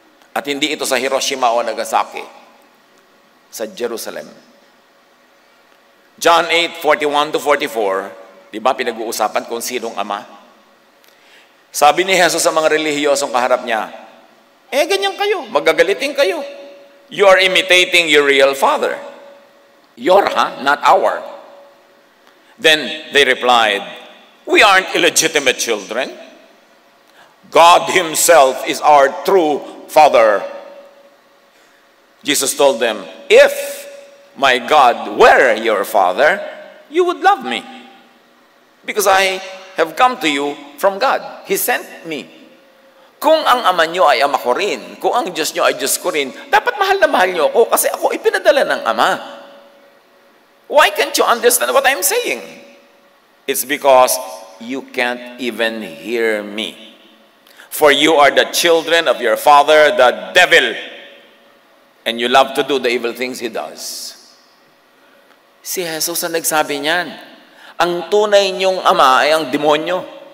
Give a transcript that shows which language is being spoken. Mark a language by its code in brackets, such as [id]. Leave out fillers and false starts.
[tl] At hindi ito sa Hiroshima o Nagasaki, sa Jerusalem. John 8:41-44, di ba pinag-uusapan kung sinong ama? Sabi ni Jesus sa mga relihiyosong kaharap niya, ganyan kayo, magagalitin kayo. [en] You are imitating your real father. Your, not our. Then they replied, we aren't illegitimate children. God Himself is our true Father. Jesus told them, if my God were your Father, you would love me. Because I have come to you from God. He sent me. [tl] Kung ang ama nyo ay ama ko rin, kung ang Diyos nyo ay Diyos ko rin, dapat mahal na mahal nyo ako kasi ako ipinadala ng ama. [en] Why can't you understand what I'm saying? It's because you can't even hear me. For you are the children of your father, the devil, and you love to do the evil things he does. [tl] Si Jesus ang nagsabi niyan. Ang tunay niyong ama ay ang demonyo.